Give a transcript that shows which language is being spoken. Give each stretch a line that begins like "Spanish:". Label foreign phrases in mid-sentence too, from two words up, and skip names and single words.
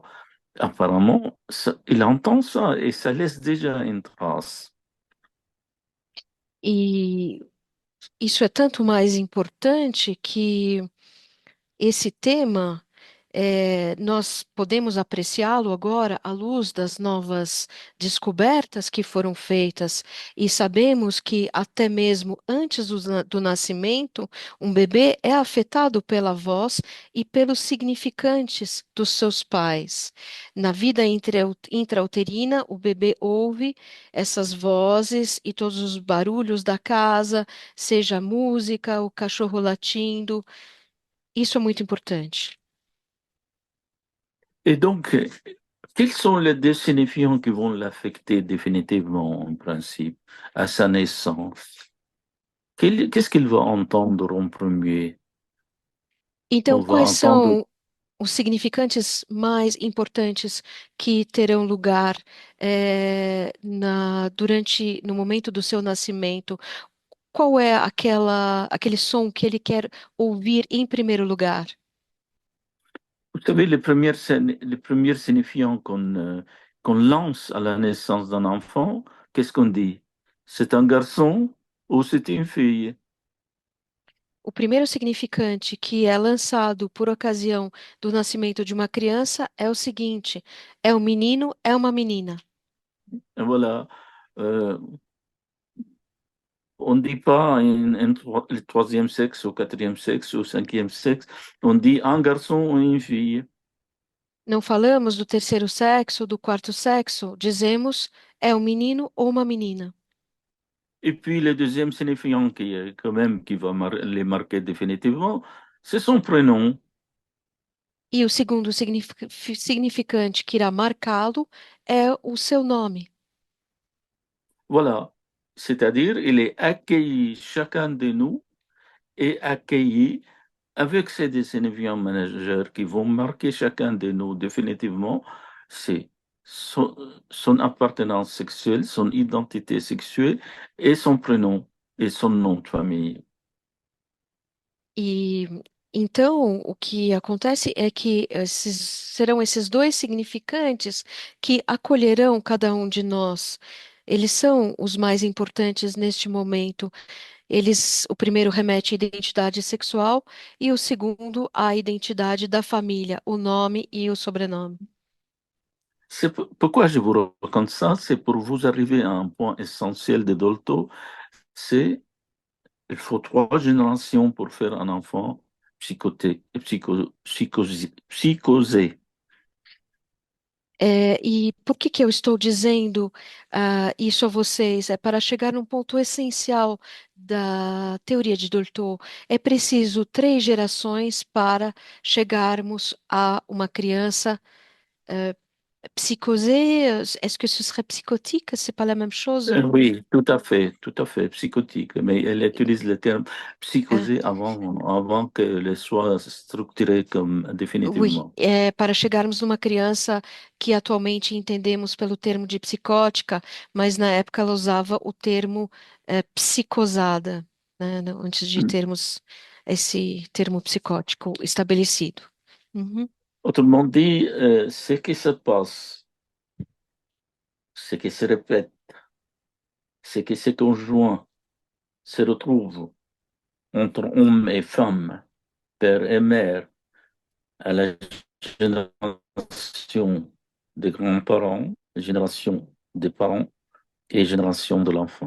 French: Apparemment, il entend ça et ça laisse déjà une trace.
Portuguese: E isso é tanto mais importante que esse tema, nós podemos apreciá-lo agora à luz das novas descobertas que foram feitas, e sabemos que até mesmo antes do nascimento, um bebê é afetado pela voz e pelos significantes dos seus pais. Na vida intrauterina, o bebê ouve essas vozes e todos os barulhos da casa, seja a música, o cachorro latindo. Isso é muito importante.
French: Et donc, quels sont les deux signifiants qui vont l'affecter définitivement, en principe, à sa naissance? Qu'est-ce qu'il va entendre en premier?
Portuguese: Então,
French: On va
Portuguese: quais
French: entendre,
Portuguese: são os significantes mais importantes que terão lugar no momento do seu nascimento? Qual é aquele som que ele quer ouvir em primeiro lugar?
French: vous savez, les premiers signifiants qu'on lance à la naissance d'un enfant, qu'est-ce qu'on dit? C'est un garçon ou c'est une fille?
Portuguese: O primeiro significante que é lançado por ocasião do nascimento de uma criança é o seguinte: é um menino, é uma menina.
French: Et voilà. Euh, on ne dit pas le troisième sexe ou quatrième sexe ou cinquième sexe, on dit un garçon ou une fille.
Portuguese: Não falamos do terceiro sexo, do quarto sexo, dizemos é um menino ou uma menina.
French: Et puis le deuxième signifiant quand même, qui va les marquer définitivement, c'est son prénom.
Portuguese: E o segundo significante que irá marcá-lo é o seu nome.
French: Voilà. C'est-à-dire, il est accueilli, chacun de nous est accueilli avec ces deux signifiants managers qui vont marquer chacun de nous définitivement, c'est son appartenance sexuelle, son identité sexuelle et son prénom et son nom de famille.
Portuguese: E então o que acontece é que serão esses dois significantes que acolherão cada um de nós. Eles são os mais importantes neste momento. O primeiro remete à identidade sexual e o segundo à identidade da família, o nome e o sobrenome.
French: Pourquoi je vous raconte ça, c'est pour vous arriver à un point essentiel de Dolto, c'est il faut 3 générations pour faire un enfant psychosé.
Portuguese: E por que que eu estou dizendo isso a vocês? É para chegar num ponto essencial da teoria de Dolto. É preciso 3 gerações para chegarmos a uma criança psychosée.
French: Est-ce que ce serait psychotique? C'est pas la même chose? Oui, tout à fait, psychotique, mais elle utilise le terme psychosé avant qu'elle soit structurée comme Oui, définitivement.
Portuguese: é para chegarmos numa criança que atualmente entendemos pelo termo de psicótica, mas na época ela usava o termo psicosada, né, antes de termos esse termo psicótico estabelecido. Uhum.
French: Autrement dit, ce qui se passe, ce qui se répète, ce qui se conjoint, se retrouve entre hommes et femmes, père et mère, à la génération des grands-parents, génération des parents et génération de l'enfant.